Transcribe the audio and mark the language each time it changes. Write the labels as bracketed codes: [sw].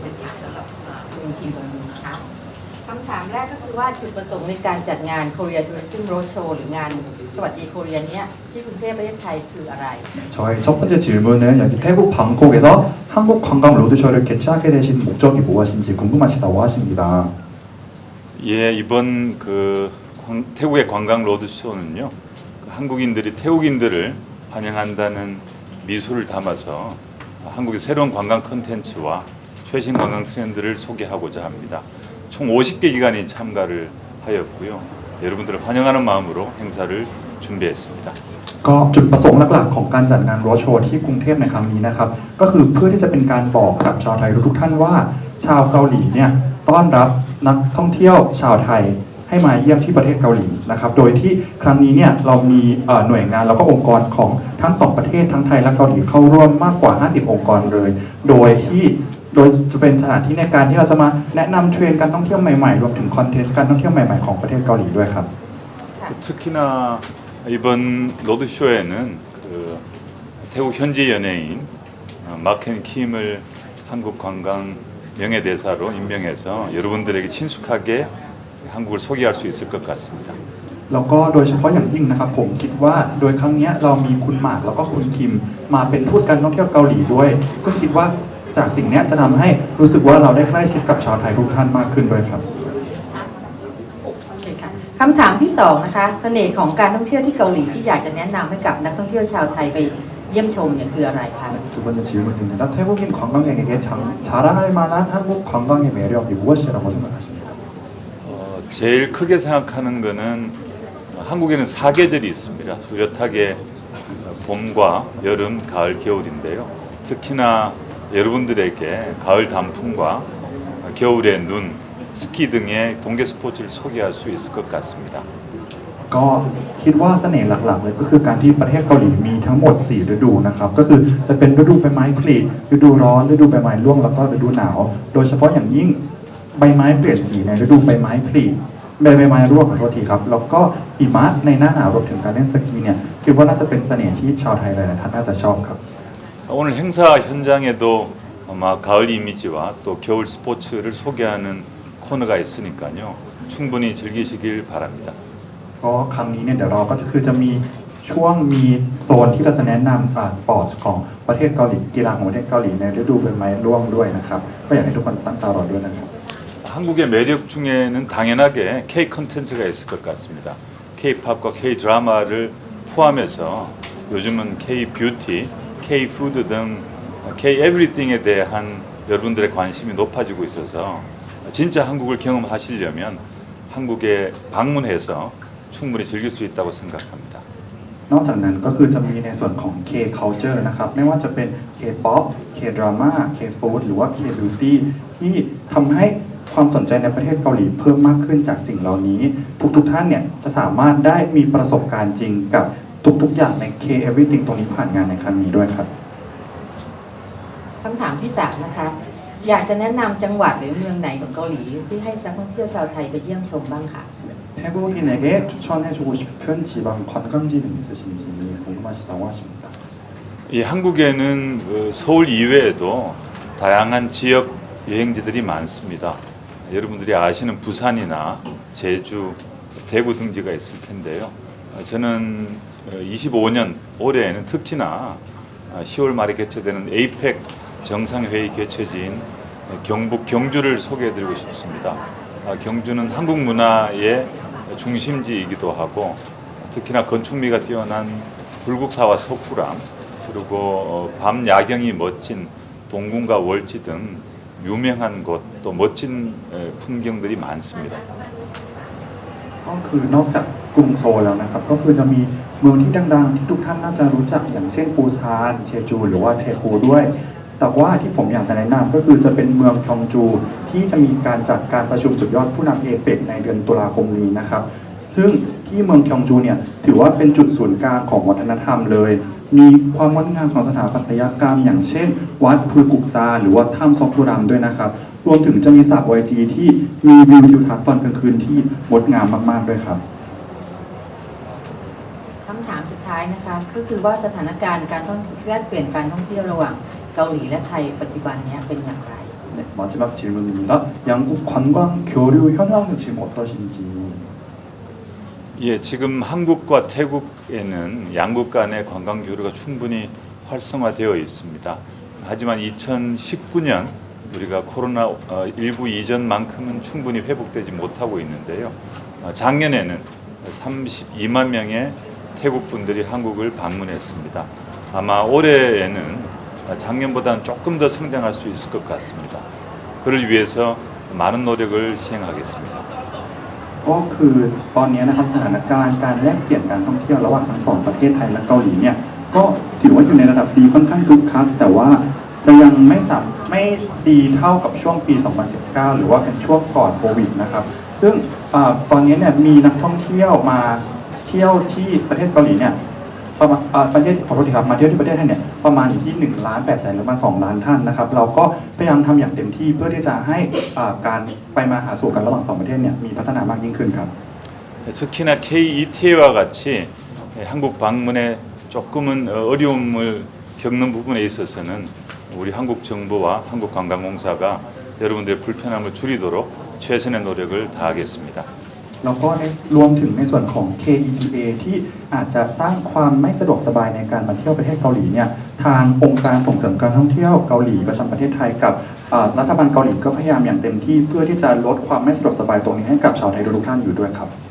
[th] คิมจองยุนคะคำถามแรกก็คือว่าจุดประสงค์ในการจัดงาน Korea Tourism Roadshow หรืองานสวัสดีโคเรียเนี้ยที่กรุงเทพประเทศไทยคืออะไร [ko] 저의 첫 번째 질문은 여기 태국 방콕에서 한국 관광 로드쇼를 개최하게 되신 목적이 무엇인지 궁금하시다고 하십니다. 예, 이번 태국의 관광 로드쇼는요, 한국인들이 태국인들을 환영한다는 미소를 담아서 한국의 새로운 관광 콘텐츠와 최신 관광 트렌드를 소개하고자 합니다. 총 50개 기관이 참가를 하였고요. 여러분들을 환영하는 마음으로 행사를 준비했습니다. [th] ก็จุดประสงค์หลักๆของการจัดงานโรดโชว์ที่กรุงเทพในครั้งนี้นะครับก็คือเพื่อที่จะเป็นการบอกกับชาวไทยทุกท่านว่าชาวเกาหลีเนี่ยต้อนรับนักท่องเที่ยวชาวไทยให้มาเยี่ยมที่ประเทศเกาหลีนะครับโดยที่ครั้งนี้เนี่ยเรามีหน่วยงานแล้วก็องค์กรของทั้งสองประเทศทั้งไทยและเกาหลีเข้าร่วมมากกว่า50องค์กรเลยโดยจะเป็นสถานที่ในการที่เราจะมาแนะนำเทรนด์การท่องเที่ยวใหม่ๆรวมถึงคอนเทนต์การท่องเที่ยวใหม่ๆของประเทศเกาหลีด้วยครับ [ko] 특히나 이번 로드쇼에는 태국 현지 연예인 마켄 킴을 한국 관광 명예대사로 임명해서 여러분들에게 친숙하게 한국을 소개할 수 있을 것 같습니다. [th] แล้วก็โดยเฉพาะอย่างยิ่งนะครับผมคิดว่าโดยครั้งนี้เรามีคุณหมากแล้วก็คุณคิมมาเป็นทูตการท่องเที่ยวเกาหลีด้วยซึ่งคิดว่าจากสิ่งนี้จะทำให้รู้สึกว่าเราได้ใกล้ชิดกับชาวไทยทุกท่านมากขึ้นด้วยครับ โอเคค่ะคำถามที่2นะคะเสน่ห์ของการท่องเที่ยวที่เกาหลีที่อยากจะแนะนำให้กับนักท่องเที่ยวชาวไทยไปเยี่ยมชมเนี่ยคืออะไรคะ [ko] 두 번째 질문입니다. 태국인 관광객에게 자랑할 만한 한국 관광의 매력이 무엇이라고 생각하십니까? 제일 크게 생각하는 거는 한국에는 4계절이 있습니다. 뚜렷하게 봄과 여름, 가을, 겨울인데요. 특히나 여러분들에게 가을 단풍과 겨울의 눈, 스키 등의 동계 스포츠를 소개할 수 있을 것 같습니다. [th] ก็คิดว่าเสน่ห์หลักๆเลยก็คือการที่ประเทศเกาหลีมีทั้งหมด4ฤดูนะครับก็คือจะเป็นฤดูใบไม้ผลิฤดูร้อนฤดูใบไม้ร่วงแล้วก็ฤดูหนาวโดยเฉพาะอย่างยิ่งใบไม้เปลี่ยนสีในฤดูใบไม้ผลิใบไม้ร่วงขอโทษทีครับแล้วก็หิมะในหน้าหนาวรวมถึงการเล่นสกีเนี่ยคิดว่าน่าจะเป็นเสน่ห์ที่ชาวไทยหลายๆท่านน่าจะชอบครับ [ko] 오늘 행사 현장에도 아마 가을 이미지와 또 겨울 스포츠를 소개하는 코너가 있으니까요. 충분히 즐기시길 바랍니다. [th] ก็ครั้งนี้เนี่ยเดี๋ยวเราก็จะมีช่วงมีโซนที่เราจะแนะนำสปอร์ตของประเทศเกาหลีกีฬาของประเทศเกาหลีในฤดูใบไม้ร่วงด้วยนะครับก็อยากให้ทุกคนตั้งตารอด้วยนะครับ [ko] 한국의 매력 중에는 당연하게 K 콘텐츠가 있을 것 같습니다. K-팝과 K 드라마를 포함해서 요즘은 K 뷰티, K 푸드 등 K 에브리띵에 대한 여러분들의 관심이 높아지고 있어서 진짜 한국을 경험하시려면 한국에 방문해서 충분히 즐길 수 있다고 생각합니다. [th] นอกจากนั้นก็คือจะมีในส่วนของ K-culture นะครับไม่ว่าจะเป็น K-pop K-drama K-food หรือว่า K-beauty ที่ทำให้ความสนใจในประเทศเกาหลีเพิ่มมากขึ้นจากสิ่งเหล่านี้ทุกท่านเนี่ยจะสามารถได้มีประสบการณ์จริงกับทุกๆอย่างใน K-everything ตรงนี้ผ่านงานในครั้งนี้ด้วยครับ คำถามที่3นะคะอยากจะแนะนำจังหวัดหรือเมืองไหนของเกาหลีที่ให้นักท่องเที่ยวชาวไทยไปเยี่ยมชมบ้างค่ะ [ko] 태국인에게 추천해주고 싶은 지방 관광지는 있으신지 궁금하시다고 하십니다. 이 한국에는 서울 이외에도 다양한 지역 여행지들이 많습니다. 여러분들이 아시는 부산이나 제주, 대구 등지가 있을 텐데요. 저는 25년 올해에는 특히나 10월 말에 개최되는 에이펙 정상회의 개최지인 경북 경주를 소개해드리고 싶습니다. 경주는 한국 문화의 중심지이기도 하고 특히나 건축미가 뛰어난 불국사와 석굴암 그리고 밤 야경이 멋진 동궁과 월지 등 유명한 곳 또 멋진 풍경들이 많습니다. [th] ก็คือนอกจากกรุงโซลแล้วนะครับก็คือจะมีเมืองที่ดังๆที่ทุกท่านน่าจะรู้จักอย่างเช่นปูซานเชจูหรือว่าเทปูด้วย แต่ว่าที่ผมอยากจะแนะนำก็คือจะเป็นเมืองคยองจูที่จะมีการจัดการประชุมสุดยอดผู้นำเอเปกในเดือนตุลาคมนี้นะครับซึ่งที่เมืองคยองจูเนี่ยถือว่าเป็นจุดศูนย์กลางของวัฒนธรรมเลยมีความงดงามของสถาปัตยกรรมอย่างเช่นวัดพุกุกซาหรือว่าถ้ำซอกกุรามด้วยนะครับรวมถึงจะมีสระ YG ที่มีวิวทิวทัศน์ตอนกลางคืนที่งดงามมากๆด้วยครับ คำถามสุดท้ายนะคะก็คือว่าสถานการณ์การท่องเที่ยวแลกเปลี่ยนการท่องเที่ยวระหว่างเกาหลีและไทยปัจจุบันนี้เป็นอย่างไร [ko] 네, 마지막 질문입니다. 양국 관광 교류 현황은 지금 어떠신지? 예, 지금 한국과 태국에는 양국 간의 관광 교류가 충분히 활성화되어 있습니다. 하지만 2019년 우리가 코로나19 이전만큼은 충분히 회복되지 못하고 있는데요. 작년에는 32만 명의 태국 분들이 한국을 방문했습니다. 아마 올해에는 작년보다는 조금 더 성장할 수 있을 것 같습니다. 그를 위해서 많은 노력을 시행하겠습니다. [th] ก็คือตอนนี้นะครับสถานการณ์การแลกเปลี่ยนการท่องเที่ยวระหว่างทั้งสองประเทศไทยและเกาหลีเนี่ยก็ถือว่าอยู่ในระดับดีค่อนข้างคึกคักแต่ว่าจะยังไม่ดีเท่ากับช่วงปี 2019 หรือว่าเป็นช่วงก่อนโควิดนะครับซึ่ง ตอนนี้เนี่ยมีนักท่องเที่ยวมาเที่ยวที่ประเทศเกาหลีเนี่ยประมาณประเทศขอโทษทีครับมาเที่ยวที่ประเทศไทยเนี่ยประมาณอยู่ที่1,800,000หรือประมาณ2 ล้านท่านนะครับเราก็พยายามทำอย่างเต็มที่เพื่อที่จะให้การไปมาหาสู่กันระหว่างสองประเทศเนี่ยมีพัฒนามากยิ่งขึ้นครับ [ko] 특히나 KETA와 같이 한국 방문에 조금은 어려움을 겪는 부분에 있어서는 우리 한국 정부와 한국 관광공사가 여러분들의 불편함을 줄이도록 최선의 노력을 다하겠습니다. [th] แล้วก็รวมถึงในส่วนของ KETA ที่อาจจะสร้างความไม่สะดวกสบายในการมาเที่ยวประเทศเกาหลีเนี่ยทางองค์การส่งเสริมการท่องเที่ยวเกาหลีประจำประเทศไทยกับรัฐบาลเกาหลีก็พยายามอย่างเต็มที่เพื่อที่จะลดความไม่สะดวกสบายตรงนี้ให้กับชาวไทยทุกท่านอยู่ด้วยครับ